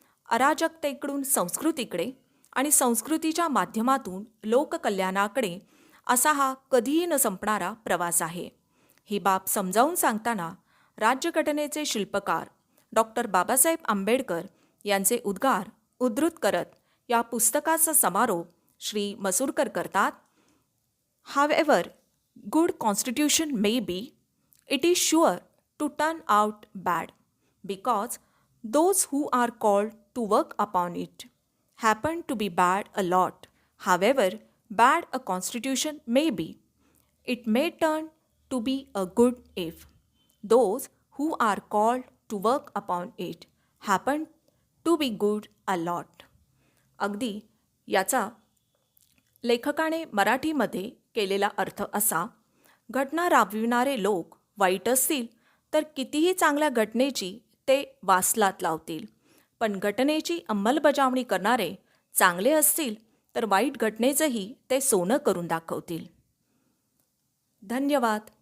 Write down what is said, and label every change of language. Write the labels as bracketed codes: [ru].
[mr] अराजकतेकडून संस्कृतीकडे आणि संस्कृतीच्या माध्यमातून लोककल्याणाकडे असा हा कधीही न संपणारा प्रवास आहे. ही बाब समजावून सांगताना राज्यघटनेचे शिल्पकार डॉक्टर बाबासाहेब आंबेडकर यांचे उद्गार उद्धृत करत या पुस्तकाचा समारोप श्री मसूरकर करतात. [en] However good constitution may be, it is sure to turn out bad, because those who are called to work upon it happen to be bad a lot. However bad a constitution may be, it may turn to be a good if those who are called to work upon it happen to be good a lot. [mr] अगदी याचा लेखकाने मराठीमध्ये केलेला अर्थ असा: घटना राबविणारे लोक वाईट असतील तर कितीही चांगल्या घटनेची ते वासलात लावतील, पण घटनेची अंमलबजावणी करणारे चांगले असतील तर वाईट घटनेचंही ते सोनं करून दाखवतील. धन्यवाद.